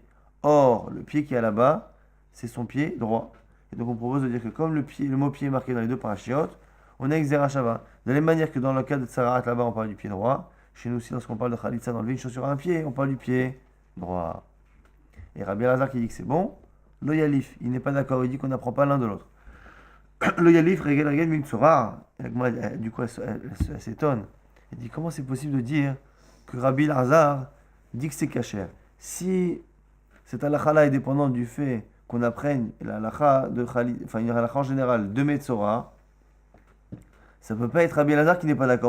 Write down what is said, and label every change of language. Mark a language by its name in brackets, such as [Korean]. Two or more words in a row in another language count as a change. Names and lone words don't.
[French] Or, le pied qui est là-bas, c'est son pied droit. Et donc on propose de dire que comme le mot pied est marqué dans les deux parachiotes, on a [Hebrew] Xera Shava. [French] De la même manière que dans le cas de Tsarat, là-bas, on parle du pied droit. Chez nous aussi, lorsqu'on parle de Khalitsa, d'enlever une chaussure à un pied, on parle du pied droit. Et Rabbi Elazar qui dit que c'est bon, [Hebrew] lo yalif, [French] il n'est pas d'accord, il dit qu'on n'apprend pas l'un de l'autre. [Hebrew] Lo yalif, regel, regel, mimtsura. [French] Du coup, elle s'étonne. Elle dit comment c'est possible de dire que Rabbi Elazar dit que c'est kasher. Si cette halakha-là est dépendante du fait qu'on apprenne la halakha de Khalid, enfin une halakha en général de Metzora, ça ne peut pas être Rabbi Elazar qui n'est pas d'accord.